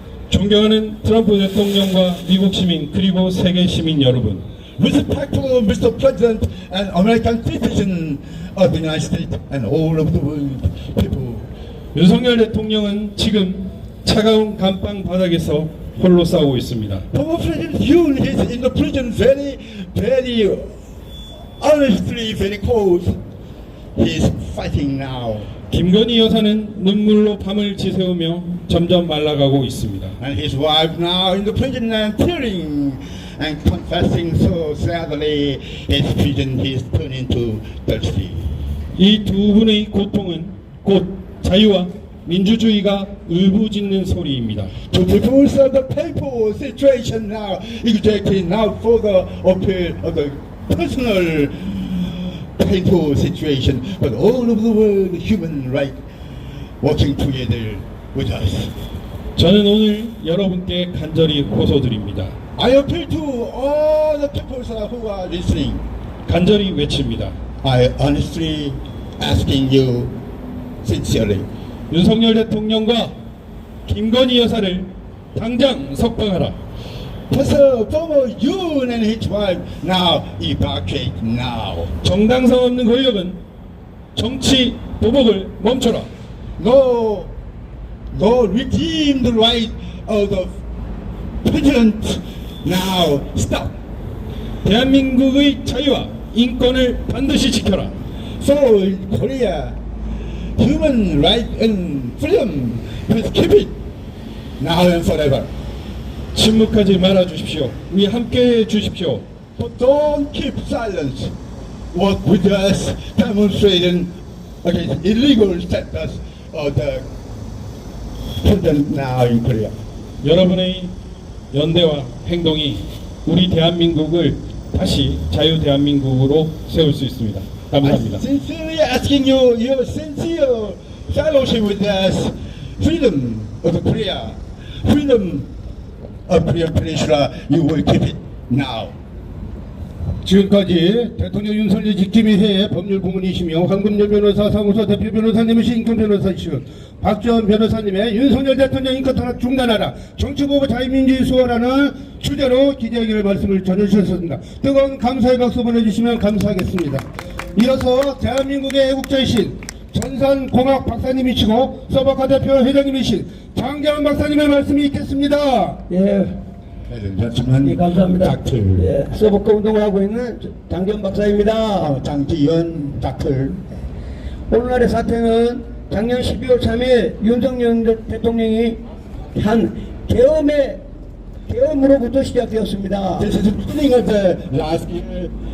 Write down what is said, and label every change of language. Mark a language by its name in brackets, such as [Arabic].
[Korean] 존경하는 트럼프 대통령과 미국 시민 그리고 세계 시민 여러분, [English] Respectful Mr. President and American citizen of the United States and all of the world people. [Korean] 윤석열 대통령은 지금 차가운 감방 바닥에서 홀로 싸우고 있습니다. [English] Former President Yoon is in the prison very honestly, very cold. He's fighting now. [Korean] 김건희 여사는 눈물로 밤을 지새우며 점점 말라가고 있습니다. [English] And his wife now in the prison and tearing and confessing so sadly his prison he's turned into thirsty. [Korean] 이 두 분의 고통은 곧 자유와 민주주의가 울부짖는 소리입니다. [English] To divorce of the people situation now, exactly now for the appeal of the personal painful situation, but all of the world human right working together with us. [Korean] 저는 오늘 여러분께 간절히 호소드립니다. [English] I appeal to all the people who are listening. [Korean] 간절히 외칩니다. [English] I honestly asking you sincerely. [Korean] 윤석열 대통령과 김건희 여사를 당장 석방하라. [English] Pastor former Yoon and his wife now evacuate now. [Korean] 정당성 없는 권력은 정치 보복을 멈춰라. [English] No redeem the right of the president now. Stop. [Korean] 대한민국의 자유와 인권을 반드시 지켜라. [English] So in Korea, human right and freedom, please keep it now and forever. [Korean] 침묵하지 말아 주십시오. 우리 함께 해 주십시오. [English] But don't keep silence. Work with us, demonstrating against illegal status of the president now in Korea. [Korean] 여러분의 연대와 행동이 우리 대한민국을 다시 자유 대한민국으로 세울 수 있습니다. 감사합니다. [English] I sincerely asking you your sincere fellowship with us, freedom of Korea, freedom of Korean Peninsula, you will keep it now. [Korean] 지금까지 대통령 윤석열 직기미회의 법률고문이시며 황금열 변호사 사무소 대표 변호사님이신 인권 변호사이시군 박지원 변호사님의 윤석열 대통령 인권 탄압 중단하라 정치보복 자유민주주의 수호라는 주제로 기자회견 말씀을 전해주셨습니다. 뜨거운 감사의 박수 보내주시면 감사하겠습니다. 이어서 대한민국의 애국자이신 전산공학 박사님이시고 서버카 대표 회장님이신 장재환 박사님의 말씀이 있겠습니다. 예, 감사합니다. 예, 서버커 운동을 하고 있는 장재환 박사입니다. 장지현 닥터. 오늘날의 사태는 작년 12월 3일 윤석열 대통령이 한 계엄으로부터 시작되었습니다. [English] This is the beginning of the last year.